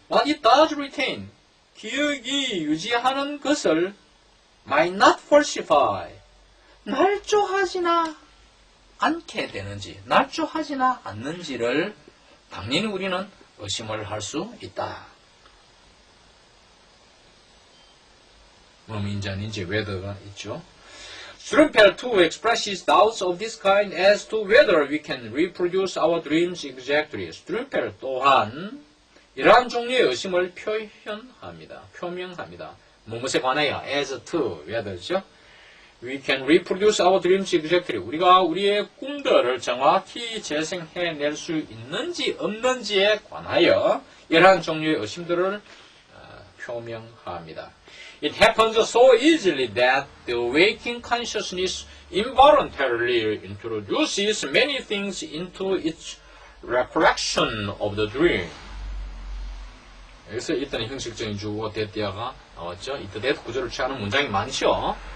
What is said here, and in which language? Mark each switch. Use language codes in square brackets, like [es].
[en] What it does retain, [ko] 기억이 유지하는 것을 [en] might not falsify, [ko] 날조하지나 않게 되는지, 날조하지나 않는지를 당연히 우리는 의심을 할 수 있다. 뭐인지 아닌지 whether가 있죠. [en] Strumper too expresses doubts of this kind as to whether we can reproduce our dreams exactly. [ko] Strumper 또한 이러한 종류의 의심을 표명합니다. 무엇에 관하여 [en] as to whether [ko] 죠. [en] We can reproduce our dreams exactly. [ko] 우리가 우리의 꿈들을 정확히 재생해낼 수 있는지 없는지에 관하여 이러한 종류의 의심들을 표명합니다. [en] It happens so easily that the waking consciousness involuntarily introduces many things into its recollection of the dream. [ko] 여기서 일단 형식적인 주어가 대띠아가 나왔죠. 이때 대해서 구조를 취하는 문장이 많죠.